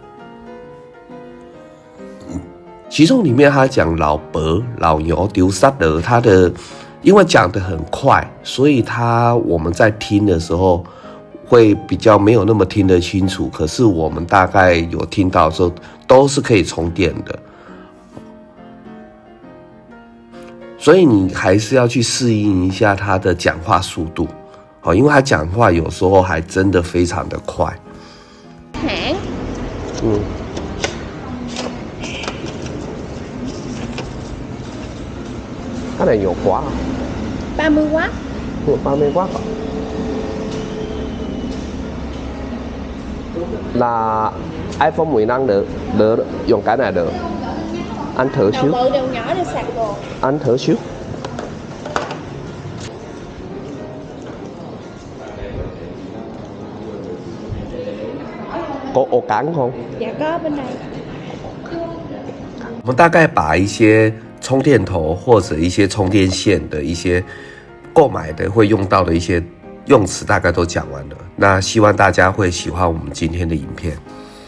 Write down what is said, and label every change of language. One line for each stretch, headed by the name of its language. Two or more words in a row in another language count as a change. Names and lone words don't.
Chinese: 其中里面他讲老伯老牛丢三了，他的因为讲得很快，所以我们在听的时候会比较没有那么听得清楚，可是我们大概有听到的时候都是可以充电的，所以你还是要去适应一下他的讲话速度，因为他讲话有时候还真的非常的快。
Vietnamese: Cái này nhiều quá. 30W. 30W. Là iPhone 15 được dùng cái này được. Anh thử Đầu xíu. bự đầu nhỏ để sạc đồ. Anh thử xíu. Có ổ cắn không? Dạ có bên này.
Chinese: 我们大概把一些充电头或者一些充电线的一些购买的会用到的一些用词大概都讲完了，那希望大家会喜欢我们今天的影片。